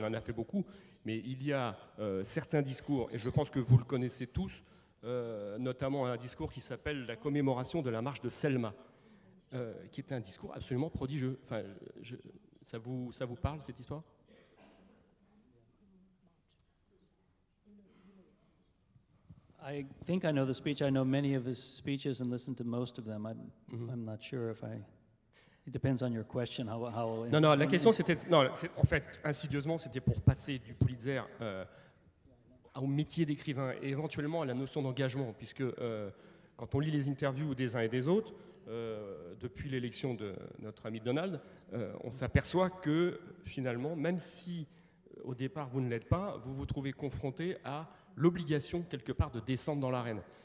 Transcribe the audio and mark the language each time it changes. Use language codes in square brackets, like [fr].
[fr] Il en a fait beaucoup, mais il y a certains discours, et je pense que vous le connaissez tous, notamment un discours qui s'appelle la commémoration de la marche de Selma, qui est un discours absolument prodigieux. Enfin, ça vous parle, cette histoire? [en] I think I know the speech. I know many of his speeches and listened to most of them. I'm not sure if I... It depends on your question. [fr] Non, la question c'était... Non, en fait, insidieusement, c'était pour passer du Pulitzer au métier d'écrivain et éventuellement à la notion d'engagement, puisque quand on lit les interviews des uns et des autres, depuis l'élection de notre ami Donald, on s'aperçoit que finalement, même si au départ vous ne l'êtes pas, vous vous trouvez confronté à l'obligation quelque part de descendre dans l'arène.